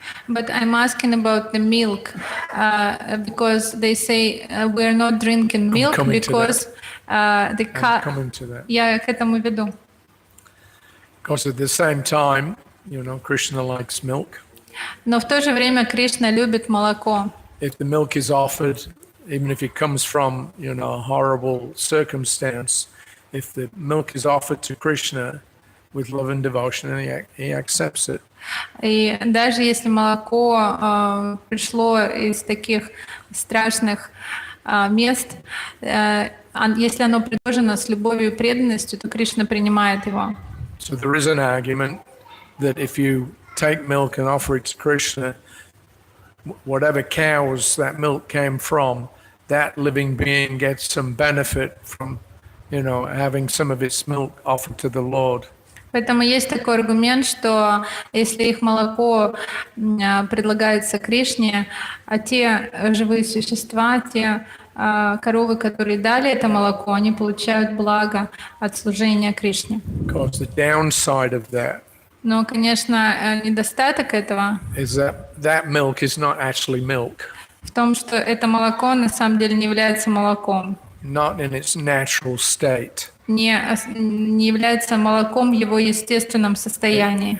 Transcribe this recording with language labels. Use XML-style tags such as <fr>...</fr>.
<en>But I'm asking about the milk, because they say we are not drinking milk because the cow. Coming to that.</en> <ru>Я к этому веду.</ru> <en>Because at the same time, Krishna likes milk.</en> <ru>Но в то же время Кришна любит молоко.</ru> <en>If the milk is offered, even if it comes from, a horrible circumstance, if the milk is offered to Krishna with love and devotion, and he accepts it.</en> <ru>И даже если молоко пришло из таких страшных мест, если оно предложено с любовью и преданностью, то Кришна принимает его.</ru> <en>So there is an argument that if you take milk and offer it to Krishna, whatever cows that milk came from, that living being gets some benefit from, having some of its milk offered to the Lord.</en> <ru>Поэтому есть такой аргумент, что если их молоко предлагается Кришне, а те живые существа, те коровы, которые дали это молоко, они получают благо от служения Кришне.</ru> <en>Because the downside of that</en> <ru>Но, конечно, недостаток этого</ru> <en>is that milk is not actually milk.</en> <ru>В том, что это молоко на самом деле не является молоком.</ru> <en>Not in its natural state.</en> <ru>Не является молоком в его естественном состоянии.</ru>